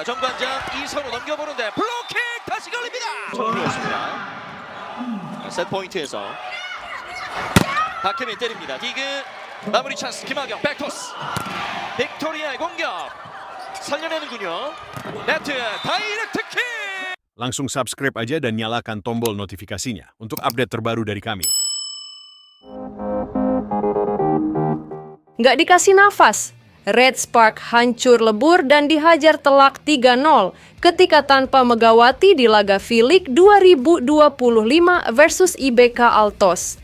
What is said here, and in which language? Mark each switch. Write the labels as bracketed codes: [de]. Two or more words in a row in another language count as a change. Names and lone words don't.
[ko] 정관장 이선우 넘겨보는데 블로킹 다시 걸립니다. 정리였습니다. 셋 포인트에서 박혜민 때립니다. 디그 마무리 찬스. 김하경 백토스. 빅토리아의 공격 살려내는군요. 네트 다이렉트 킥. [id] Langsung subscribe aja dan nyalakan tombol notifikasinya untuk update terbaru dari kami. Nggak dikasih nafas, Red Spark hancur lebur dan dihajar telak 3-0 ketika tanpa Megawati di laga V-League 2025 versus IBK Altos.